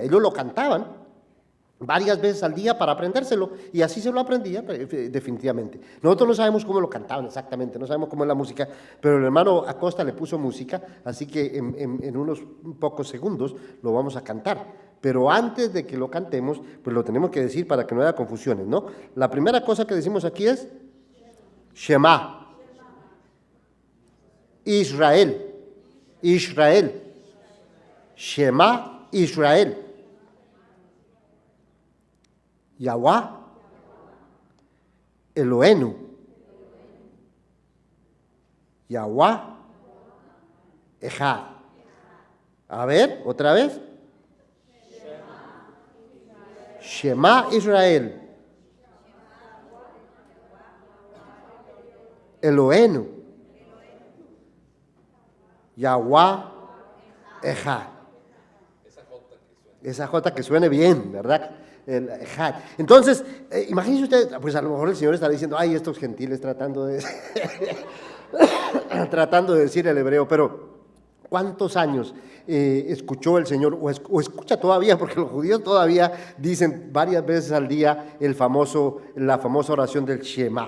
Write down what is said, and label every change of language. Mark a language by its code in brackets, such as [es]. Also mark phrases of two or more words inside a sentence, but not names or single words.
[es] Ellos lo cantaban varias veces al día para aprendérselo, y así se lo aprendía definitivamente. Nosotros no sabemos cómo lo cantaban exactamente, no sabemos cómo es la música, pero el hermano Acosta le puso música, así que en unos pocos segundos lo vamos a cantar. Pero antes de que lo cantemos, pues lo tenemos que decir para que no haya confusiones, ¿no? La primera cosa que decimos aquí es Shema. Israel. Israel. [he] שמע ישראל. יהוה אלוהינו. יהוה אחד. [es] A ver, otra vez. [he] שמע ישראל. Eloheinu. יהוה אחד. [es] Esa J que suene bien, ¿verdad? El Echad. Entonces, imagínense ustedes, pues a lo mejor el Señor está diciendo, ay, estos gentiles tratando de decir el hebreo, pero ¿cuántos años escuchó el Señor, o escucha todavía, porque los judíos todavía dicen varias veces al día la famosa oración del Shema?